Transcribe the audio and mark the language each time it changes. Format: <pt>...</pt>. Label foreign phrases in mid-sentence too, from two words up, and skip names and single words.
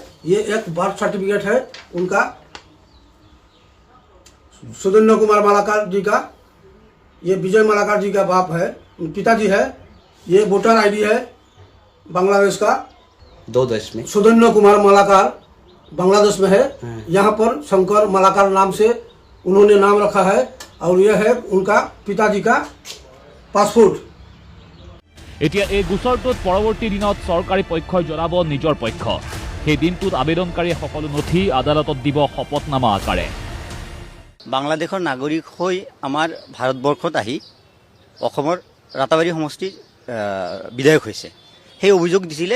<hi>ये एक</hi> <en>birth certificate</en> <hi>है उनका सुरेंद्र कुमार मालाकार जी का, ये विजय मालाकार जी का बाप है, पिताजी है। ये</hi> <en>voter ID</en> <hi>है बांग्लादेश का 2 देश में सुरेंद्र कुमार मालाकार बांग्लादेश में है। यहाँ पर शंकर मालाकार नाम से उन्होंने नाम रखा है और यह है उनका पिताजी का पासपोर्ट।</hi> <as>এতিয়া এই গোচৰটোত পৰৱৰ্তী দিনত চৰকাৰী পক্ষই জনাব নিজৰ পক্ষ। সেই দিনটোত আবেদনকাৰীয়ে সকলো নথি আদালতত দিব শপতনামা আকাৰে। বাংলাদেশৰ নাগৰিক হৈ আমাৰ ভাৰতবৰ্ষত আহি অসমৰ ৰাতাবাৰী সমষ্টিৰ বিধায়ক হৈছে, সেই অভিযোগ দিছিলে।</as>